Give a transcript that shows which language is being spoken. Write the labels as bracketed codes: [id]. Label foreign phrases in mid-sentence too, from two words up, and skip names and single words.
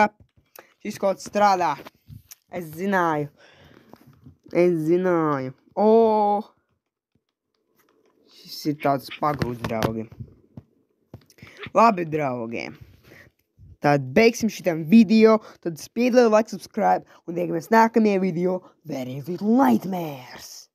[lv] Šis kods strādā. Es zināju. O! Tas ir tāds pagrūts, draugi. Labi, draugi. Tad beigsim šitam video. Tad spiediet [en] like, subscribe. [lv] Un tiekamies nākamajā video. Very Little Nightmares.